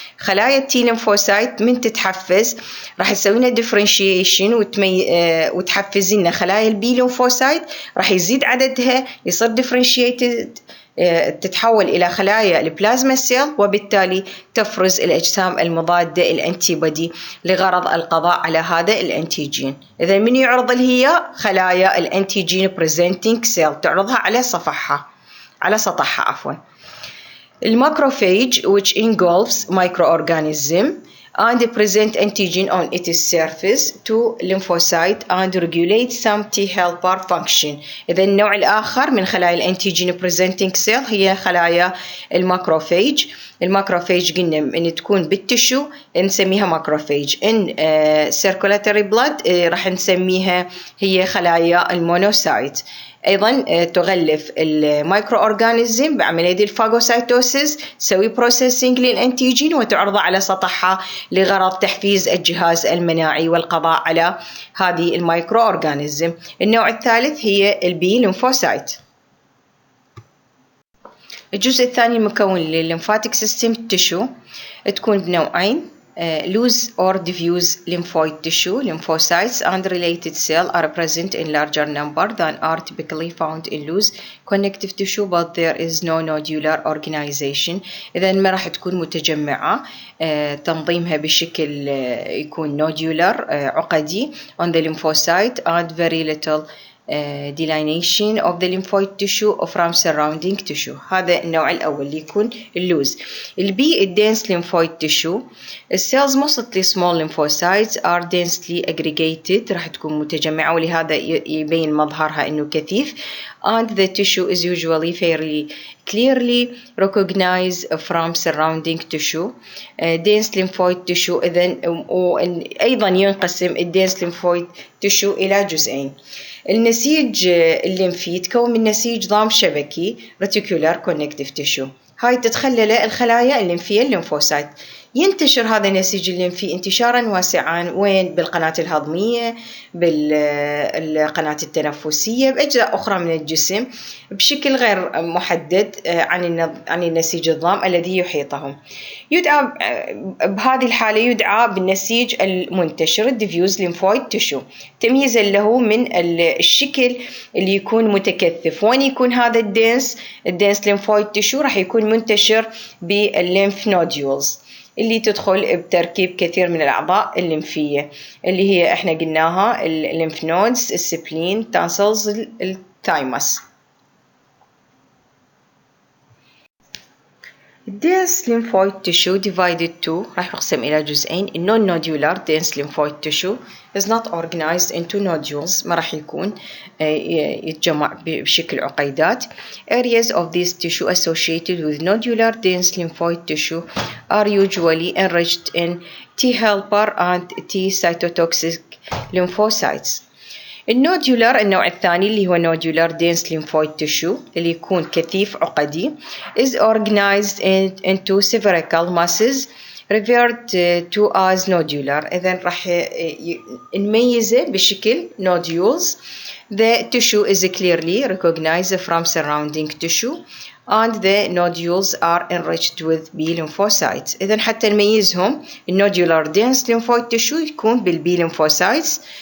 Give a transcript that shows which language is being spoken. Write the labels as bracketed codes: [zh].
[ar] خلايا التي ليمفوسايت من تتحفز راح تسوي لنا differentiation وتحفز لنا خلايا البي ليمفوسايت، راح يزيد عددها يصير differentiated تتحول إلى خلايا البلازما سيل، وبالتالي تفرز الأجسام المضادة الأنتي بودي لغرض القضاء على هذا الأنتيجين. إذا من يعرض هي خلايا الأنتيجين بريزنتينج سيل تعرضها على صفحها على سطحها عفوا. [en] الماكروفاج which engulfs microorganism and present antigen on its surface to lymphocyte and regulate some T helper function. [ar] إذا النوع الآخر من خلايا الانتيجين presenting cell هي خلايا الماكروفاج. الماكروفاج قلنا إن تكون بالتشو نسميها ماكروفاج. إن circulatory blood راح نسميها هي خلايا المونوسايت. أيضا تغلف المايكرو أورغانيزم بعملية الفاغوسايتوسيس، تسوي بروسيسنج للأنتيجين وتعرضه على سطحها لغرض تحفيز الجهاز المناعي والقضاء على هذه المايكرو أورغانيزم. النوع الثالث هي البي ليمفوسايت. الجزء الثاني المكون للليمفاتيك سيستم تيشو تكون بنوعين: [en] loose or diffuse lymphoid tissue. Lymphocytes and related cells are present in larger number than are typically found in loose connective tissue, but there is no nodular organization. [ar] إذا ما راح تكون متجمعة، تنظيمها بشكل يكون [en] nodular عقدي on the lymphocyte and very little delineation of the lymphoid tissue from surrounding tissue. [ar] هذا النوع الأول اللي يكون اللوز. [en] البي الdense lymphoid tissue. [ar] الcells [en] mostly small lymphocytes are densely aggregated، [ar] راح تكون متجمعة ولهذا يبين مظهرها إنه كثيف. [en] And the tissue is usually fairly clearly recognized from surrounding tissue. dense lymphoid tissue [ar] أيضا ينقسم [en] dense lymphoid tissue [ar] إلى جزئين. النسيج الليمفي يتكون من نسيج ضام شبكي [en] reticular connective tissue. [ar] هاي تتخلله الخلايا الليمفية الليمفوسايت. ينتشر هذا النسيج الليمفي انتشارا واسعا وين؟ بالقناة الهضمية، بالقناة التنفسية، بأجزاء أخرى من الجسم بشكل غير محدد عن النسيج الضام الذي يحيطهم. يدعى بهذه الحالة يدعى بالنسيج المنتشر [en] diffuse lymphoid tissue، [ar] تمييزا له من الشكل اللي يكون متكثف. وين يكون هذا الدنس lymphoid tissue؟ راح يكون منتشر بالليمف نوديولز اللي تدخل بتركيب كثير من الأعضاء الليمفية اللي هي احنا قلناها الليمف نودز، السبلين، تانسلز، الثايموس. [en] dense lymphoid tissue divided to [ar] راح يقسم إلى جزئين. [en] non-nodular dense lymphoid tissue is not organized into nodules، [ar] ما راح يكون يتجمع بشكل عقيدات. [en] areas of this tissue associated with nodular dense lymphoid tissue are usually enriched in T helper and T cytotoxic lymphocytes. [ar] النودولار النوع الثاني اللي هو [en] nodular dense lymphoid tissue [ar] اللي يكون كثيف عقدي [en] is organized into spherical masses referred to as nodular. [ar] إذن راح نميزه بشكل nodules. [en] The tissue is clearly recognized from surrounding tissue and the nodules are enriched with B lymphocytes. [ar] إذن حتى نميزهم الnodular [en] dense lymphoid tissue [ar] يكون بالB lymphocytes.